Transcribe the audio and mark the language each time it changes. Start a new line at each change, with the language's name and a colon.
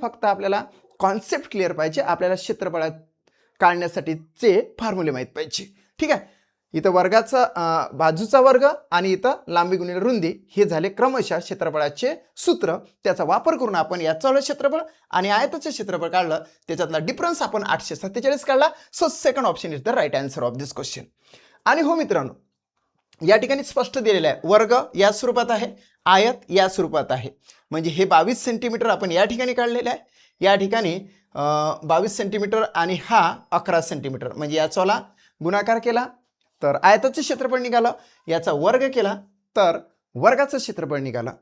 Marathi: फक्त आपल्याला concept clear पाहिजे, आपल्याला क्षेत्रफळ काढण्यासाठीचे फॉर्म्युले माहीत पाहिजे. ठीक आहे, इथं वर्गाचा बाजूचा वर्ग आणि इथं लांबी गुणिले रुंदी हे झाले क्रमशः क्षेत्रफळाचे सूत्र. त्याचा वापर करून आपण याचं क्षेत्रफळ आणि आयताचे क्षेत्रफळ काढलं, त्याच्यातला डिफरन्स आपण 847 काढला.
English: So second option is the right answer of this question.
Marathi: आणि हो मित्रांनो, या ठिकाणी स्पष्ट दिलेलं आहे वर्ग या स्वरूपात आहे, आयत या स्वरूपात आहे. म्हणजे हे 22 सेंटीमीटर आपण या ठिकाणी काढलेलं आहे, या ठिकाणी 22 सेंटीमीटर आणि हा 11 सेंटीमीटर, म्हणजे याचाला गुणाकार केला तर आयताचं क्षेत्रफळ निघालं, याचा वर्ग केला तर वर्गाचं क्षेत्रफळ निघालं.